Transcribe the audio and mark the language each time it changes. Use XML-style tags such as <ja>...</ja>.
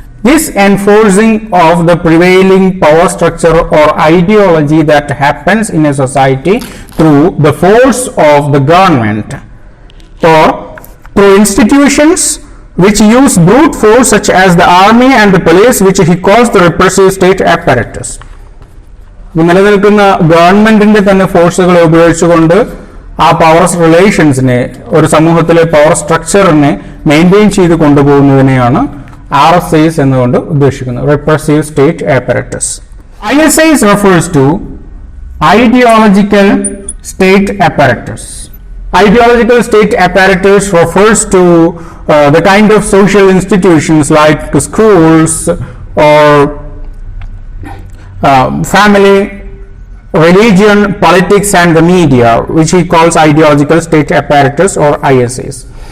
<en>This enforcing of the prevailing power structure or ideology that happens in a society through the force of the government or through institutions which use brute force such as the army and the police, which he calls the repressive state apparatus.</en> <ml>നിലനിൽക്കുന്ന ഗവൺമെന്റിന്റെ തന്നെ ഫോഴ്സുകളെ ഉപയോഗിച്ചുകൊണ്ട് ആ power റിലേഷൻസിനെ, ഒരു സമൂഹത്തിലെ power സ്ട്രക്ചറിനെ maintain ചെയ്ത് കൊണ്ടുപോകുന്നതിനെയാണ് RSIs എന്നുകൊണ്ട് ഉദ്ദേശിക്കുന്നത്, repressive state apparatus.</ml> <en>ISIs refers to ideological state apparatus. Ideological state apparatus refers to the kind of social institutions like schools or family, religion, politics and the media, which he calls ideological state apparatus or ISIs.</en>